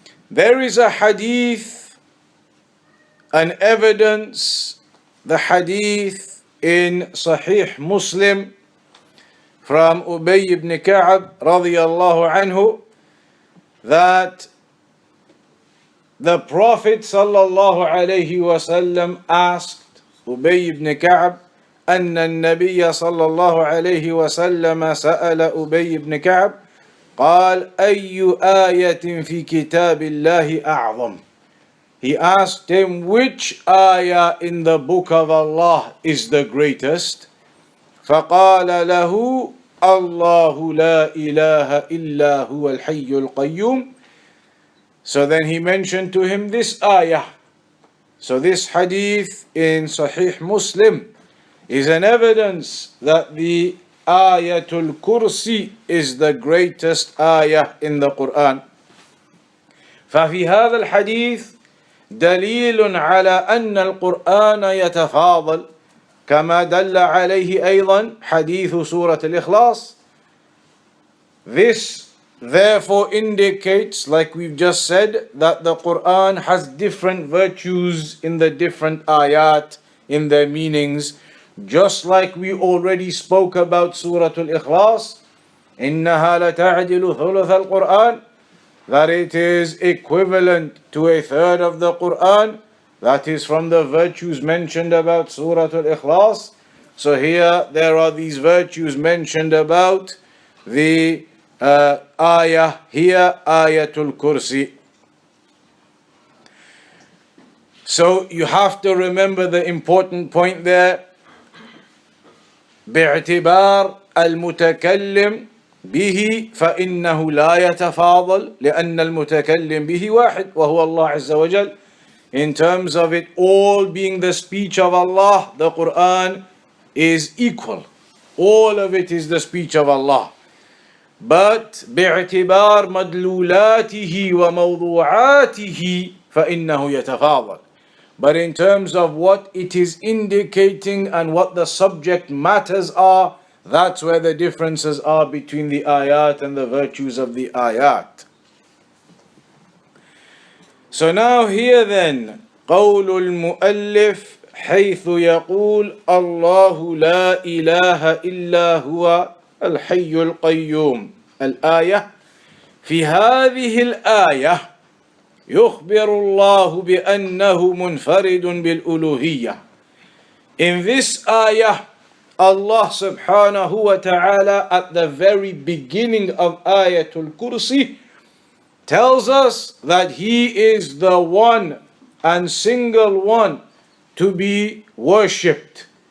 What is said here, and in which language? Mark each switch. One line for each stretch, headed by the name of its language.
English: There is a hadith, an evidence, the hadith in Sahih Muslim from Ubay ibn Ka'ab radiyallahu anhu, that the Prophet sallallahu alayhi wasallam asked
Arabic: أبي بن كعب أن النبي صلى الله عليه وسلم سأل أبي بن كعب قال أي آية في كتاب الله أعظم.
English: He asked him, which ayah in the book of Allah is the greatest?
Arabic: فقال له الله لا إله إلا هو الحي القيوم.
English: So then he mentioned to him this ayah. So this hadith in Sahih Muslim is an evidence that the Ayatul Kursi is the greatest ayah in the Quran.
Arabic: ففي هذا الحديث دليل على أن القرآن يتفاضل كما دل عليه أيضا حديث سورة الإخلاص.
English: This therefore indicates, like we've just said, that the Quran has different virtues in the different ayat, in their meanings, just like we already spoke about Surah Al-Ikhlas,
Arabic: إِنَّهَا لَتَعْدِلُ ثُلُثَ الْقُرْآنِ,
English: that it is equivalent to a third of the Quran. That is from the virtues mentioned about Surah Al-Ikhlas. So here there are these virtues mentioned about the ayah here, Ayatul Kursi. So you have to remember the important point there.
Arabic: باعتبار المتكلم به فإنه لا يتفاضل لأن المتكلم به واحد وهو الله عز وجل.
English: In terms of it all being the speech of Allah, the Quran is equal. All of it is the speech of Allah. But
Arabic: باعتبار مدلولاته وموضوعاته فإنه يتفاضل.
English: But in terms of what it is indicating and what the subject matters are, that's where the differences are between the ayat and the virtues of the ayat. So now here then,
Arabic: قول المؤلف حيث يقول الله لا إله إلا هو الحي القيوم. الآية في هذه الآية يخبر الله بأنه منفرد بالألوهية.
English: In this ayah, Allah subhanahu wa ta'ala at the very beginning of Ayatul Kursi tells us that He is the one and single one to be worshipped.